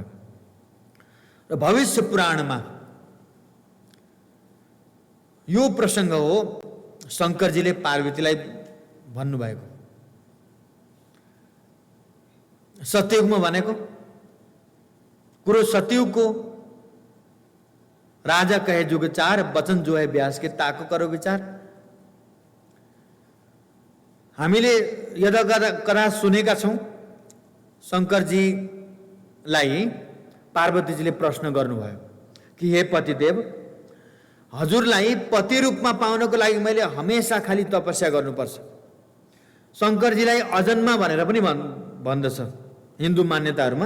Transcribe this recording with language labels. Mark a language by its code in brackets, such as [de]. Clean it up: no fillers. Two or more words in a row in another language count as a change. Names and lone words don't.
[ne] र भविष्य पुराणमा यो प्रसङ्ग हो शङ्करजीले पार्वतीलाई भन्नुभएको। सतयुगमा भनेको कुरो सतयुगको राजा [hi] कहे जुग चार, वचन जो है व्यास के ताको करो विचार। [ne] हामीले यदा कदा सुनेका छौँ शङ्करजीलाई पार्वतीजीले प्रश्न गर्नुभयो कि हे पतिदेव, हजुरलाई पति रूपमा पाउनको लागि मैले हमेशा खाली तपस्या गर्नुपर्छ। शङ्करजीलाई अजन्मा भनेर पनि भन्दछ हिन्दू मान्यताहरूमा।